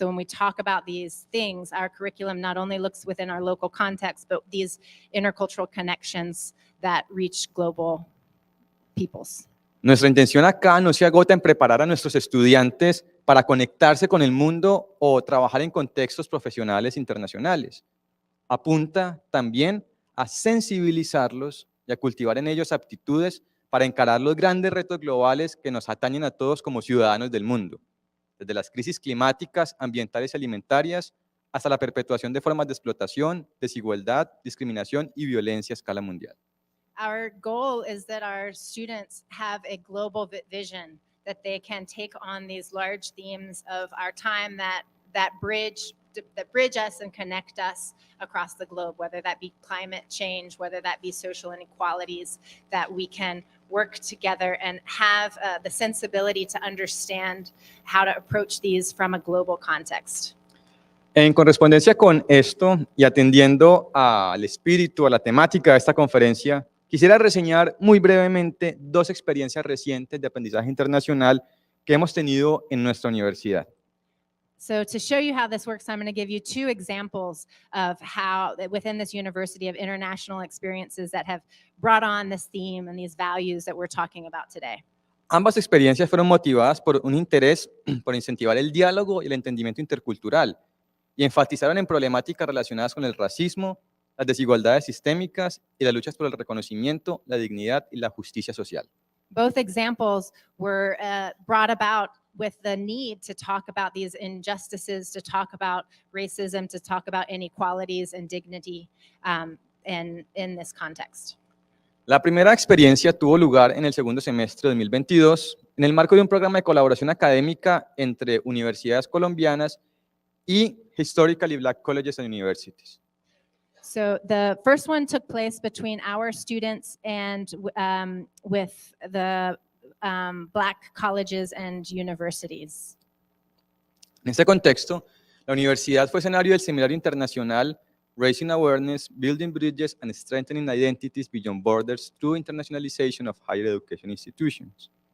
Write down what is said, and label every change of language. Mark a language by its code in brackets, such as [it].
[en] So when we talk about these things, our curriculum not only looks within our local context, but these intercultural connections that reach global peoples. [es] Nuestra intención acá no se agota en preparar a nuestros estudiantes para conectarse con el mundo o trabajar en contextos profesionales internacionales. Apunta también a sensibilizarlos y a cultivar en ellos aptitudes para encarar los grandes retos globales que nos atañen a todos como ciudadanos del mundo, desde las crisis climáticas, ambientales y alimentarias, hasta la perpetuación de formas de explotación, desigualdad, discriminación y violencia a escala mundial. [en] Our goal is that our students have a global vision, that they can take on these large themes of our time that bridge us and connect us across the globe, whether that be climate change, whether that be social inequalities, that we can work together and have the sensibility to understand how to approach these from a global context. [es] En correspondencia con esto y atendiendo al espíritu, a la temática de esta conferencia, quisiera reseñar muy brevemente dos experiencias recientes de aprendizaje internacional que hemos tenido en nuestra universidad. [en] So to show you how this works, I'm going to give you two examples of how within this university of international experiences that have brought on this theme and these values that we're talking about today. [es] Ambas experiencias fueron motivadas por un interés por incentivar el diálogo y el entendimiento intercultural y enfatizaron en problemáticas relacionadas con el racismo, las desigualdades sistémicas y las luchas por el reconocimiento, la dignidad y la justicia social. [en] Both examples were brought about with the need to talk about these injustices, to talk about racism, to talk about inequalities and dignity in this context. [es] La primera experiencia tuvo lugar en el segundo semestre de 2022 en el marco de un programa de colaboración académica entre universidades colombianas y Historically Black Colleges and Universities. [en] So the first one took place between our students and with the Black colleges and universities. [es] En este contexto, la universidad fue escenario del seminario internacional Raising Awareness, Building Bridges and Strengthening Identities Beyond Borders Through Internationalization of Higher Education Institutions.